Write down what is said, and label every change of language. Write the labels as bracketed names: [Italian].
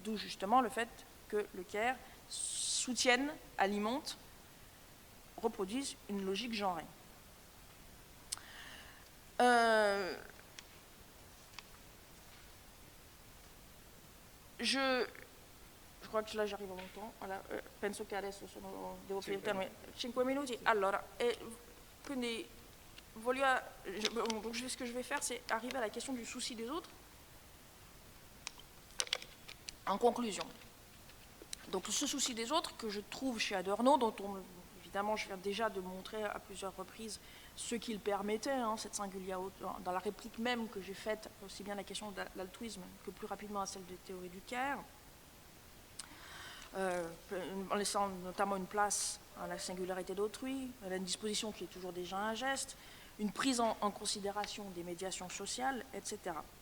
[French] D'où justement le fait que le care soutienne, alimente, reproduise une logique genrée. Je crois que là j'arrive à mon temps. [Italian] Penso che adesso devo finire 5 minuti. Allora, quindi [French] donc ce que je vais faire, c'est arriver à la question du souci des autres. En conclusion, donc ce souci des autres que je trouve chez Adorno, dont évidemment je viens déjà de montrer à plusieurs reprises ce qu'il permettait, cette singulière, dans la réplique même que j'ai faite, aussi bien la question de l'altruisme que plus rapidement à celle des théories du care, en laissant notamment une place à la singularité d'autrui, à une disposition qui est toujours déjà un geste, une prise en considération des médiations sociales, etc.